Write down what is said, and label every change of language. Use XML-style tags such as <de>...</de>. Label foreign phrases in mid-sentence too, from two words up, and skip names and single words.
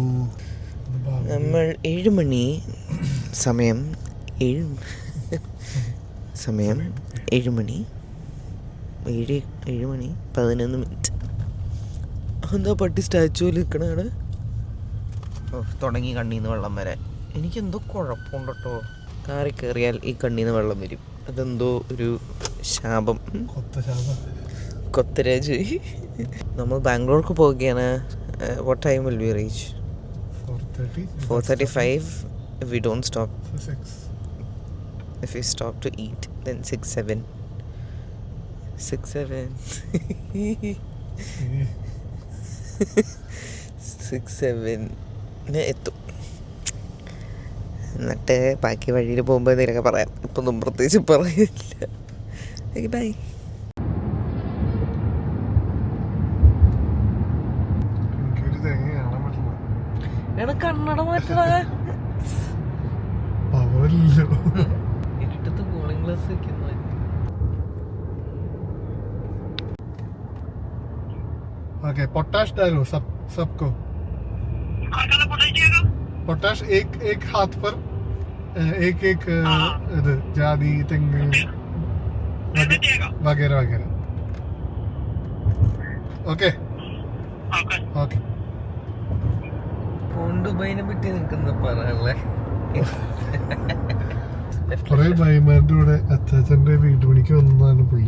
<ml>നമ്മൾ 7 മണി സമയം 7 മണി 11 എന്താ പട്ടി സ്റ്റാച്ചുവിൽ നിൽക്കണാണ്. ഓ തുടങ്ങി കണ്ണീന്ന് വെള്ളം വരാൻ. എനിക്കെന്തോ കുഴപ്പമുണ്ട് കേട്ടോ. കാറി കയറിയാൽ ഈ കണ്ണീന്ന് വെള്ളം വരും. അതെന്തോ ഒരു ശാപം. കൊത്തരാജ്. നമ്മൾ ബാംഗ്ലൂർക്ക് പോവുകയാണ്.</ml> <en>What time will we reach? 4:35. If we don't stop, if we stop to eat, then 6-7 എത്തും.</en> <ml>എന്നിട്ട് ബാക്കി വഴിയിൽ പോകുമ്പോൾ എന്തെങ്കിലുമൊക്കെ പറയാം. ഇപ്പം ഒന്നും പ്രത്യേകിച്ച് പറയില്ല. ബൈ. കണ്ണട മാറ്റണ ഇരുട്ടത്ത് കൂളിംഗ് ഗ്ലാസ് വെക്കുന്നു.</ml> <hi>ओके पोटाश डालो सबको पोटाश एक हाथ पर एक</hi> <ml>ഇത് ജാതി തെങ്ങ്</ml> <hi>वगैरह वगैरह.</hi> <en>okay okay.</en> <ml>ദുബൈനെ പറ്റി നിൽക്കുന്ന പറയാനുള്ളേ. കുറെ ഭായിമാരുടെ കൂടെ അച്ചാച്ചന്റെ വീട്ടുപണിക്ക് വന്നതാണ് പുള്ളി.</ml>